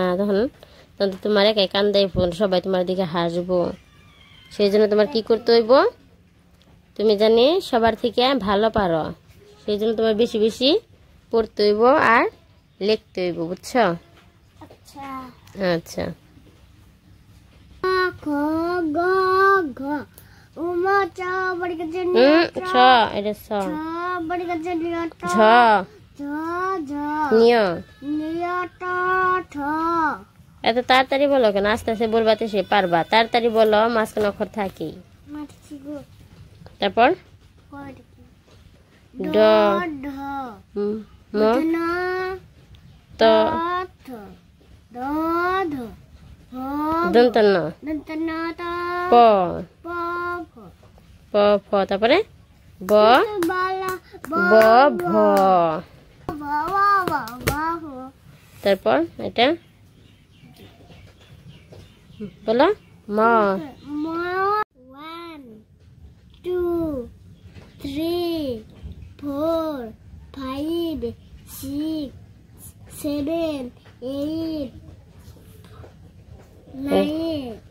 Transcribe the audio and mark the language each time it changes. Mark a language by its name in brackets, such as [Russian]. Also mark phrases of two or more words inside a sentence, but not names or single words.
[Bangla] তখন তখন তোমার একাই কান্দাই ফোন, সবাই তোমার দিকে হাসবো। সেই জন্য তোমার কি করতে হইব? তুমি জানি সবার থেকে ভালো পারো, সেই জন্য তোমার বেশি বেশি পড়তে হইব আর লিখতে হইব, বুঝছো? আচ্ছা আচ্ছা। খ গ ঘ উম চ বর্গজ ছ, এটা ছ। বর্গজ ঝ, ঝ ঝ নিয়, নিয় ট ঠ। এত তাড়াতাড়ি বলো কেন? আস্তে আস্তে বলবাতে সে পারবা, তাড়াতাড়ি বলো, মাঝখানে অক্ষর থাকি। তারপর ড, ম, ত, দন্ত ন, প, প ফ, তারপরে ব, ব ভ, তারপর এটা বলো ম। 1 2 3 4 5 6 7 8 9